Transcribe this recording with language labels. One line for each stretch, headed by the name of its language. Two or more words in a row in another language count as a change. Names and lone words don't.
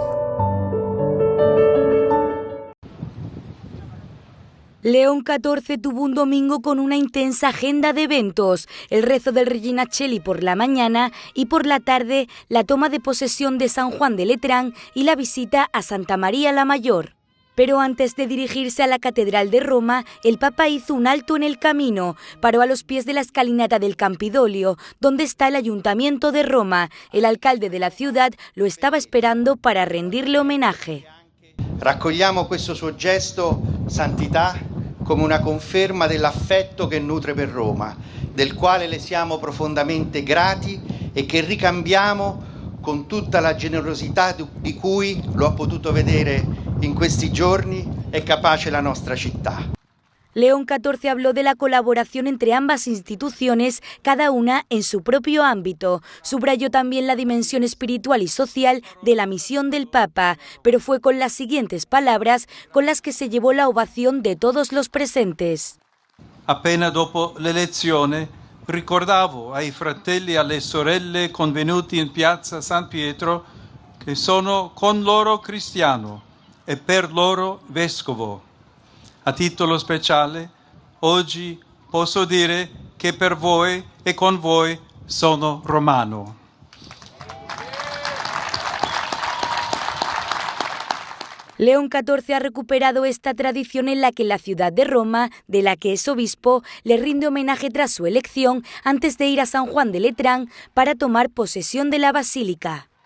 Spanish: León XIV tuvo un domingo con una intensa agenda de eventos, el rezo del Regina Coeli por la mañana y por la tarde la toma de posesión de San Juan de Letrán y la visita a Santa María la Mayor. Pero antes de dirigirse a la Catedral de Roma, el Papa hizo un alto en el camino, paró a los pies de la escalinata del Campidoglio, donde está el Ayuntamiento de Roma. El alcalde de la ciudad lo estaba esperando para rendirle homenaje.
Italian: Raccogliamo questo suo gesto, Santità, come una conferma dell'affetto che nutre per Roma, del quale le siamo profondamente grati e che ricambiamo con tutta la generosità di cui, lo ha potuto vedere in questi giorni, è capace la nostra città.
Spanish: León XIV habló de la colaboración entre ambas instituciones, cada una en su propio ámbito. Subrayó también la dimensión espiritual y social de la misión del Papa, pero fue con las siguientes palabras con las que se llevó la ovación de todos los presentes.
Italian: Appena dopo l'elezione, ricordavo ai fratelli e alle sorelle convenuti in piazza San Pietro che sono con loro cristiano e per loro vescovo. A titolo speciale, oggi posso dire che per voi e con voi sono romano.
Spanish: León XIV ha recuperado esta tradición en la que la ciudad de Roma, de la que es obispo, le rinde homenaje tras su elección antes de ir a San Juan de Letrán para tomar posesión de la basílica.